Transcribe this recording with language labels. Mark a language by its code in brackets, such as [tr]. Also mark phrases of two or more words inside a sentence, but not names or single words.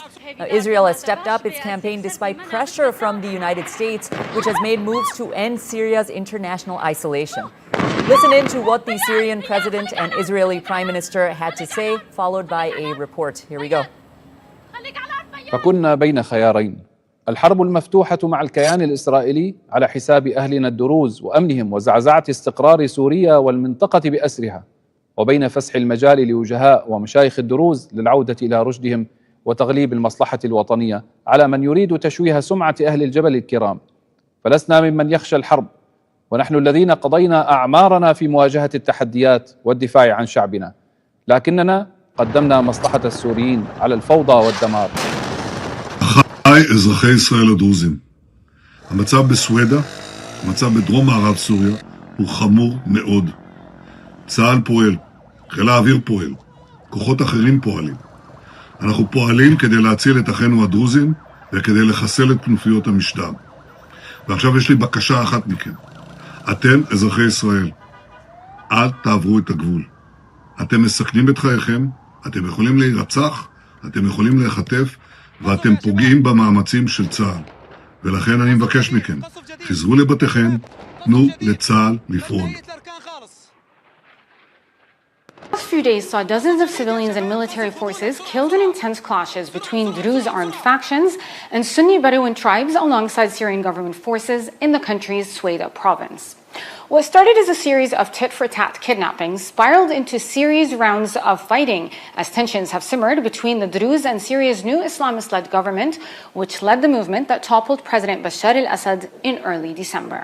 [en] Now, Israel has stepped up its campaign despite pressure from the United States, which has made moves to end Syria's international isolation. Listen in to what the Syrian president and Israeli prime minister had to say, followed by a report. Here we go. [ar] فكنا بين خيارين: الحرب المفتوحة مع الكيان الإسرائيلي على حساب أهلنا الدروز وأمنهم وزعزعة استقرار سوريا والمنطقة بأسرها، وبين فسح المجال لوجهاء ومشايخ الدروز للعودة إلى رشدهم وتغليب المصلحة الوطنية على من يريد تشويه سمعة أهل الجبل الكرام. فلسنا ممن يخشى الحرب، ونحن الذين قضينا أعمارنا في مواجهة التحديات والدفاع عن شعبنا، لكننا قدمنا مصلحة السوريين على الفوضى والدمار. [he] היי אזרחי ישראל הדרוזים, המצב בסווידה, המצב בדרום מערב סוריה, הוא חמור מאוד. צה"ל פועל, חיל האוויר פועל, כוחות אחרים פועלים. אנחנו פועלים כדי להציל את אחינו הדרוזים וכדי לחסל את כנופיות המשטר. ועכשיו יש לי בקשה אחת מכם. אתם, אזרחי ישראל, אל תעברו את הגבול. אתם מסכנים את חייכם, אתם יכולים להירצח, אתם יכולים להיחטף, ואתם פוגעים במאמצים של צה"ל. ולכן אני מבקש מכם, חזרו לבתיכם, תנו לצה"ל לפעול. [en] The last few days saw dozens of civilians and military forces killed in intense clashes between Druze armed factions and Sunni Bedouin tribes alongside Syrian government forces in the country's Sweda province. What started as a series of tit-for-tat kidnappings spiraled into series rounds of fighting as tensions have simmered between the Druze and Syria's new Islamist-led government, which led the movement that toppled President Bashar al-Assad in early December.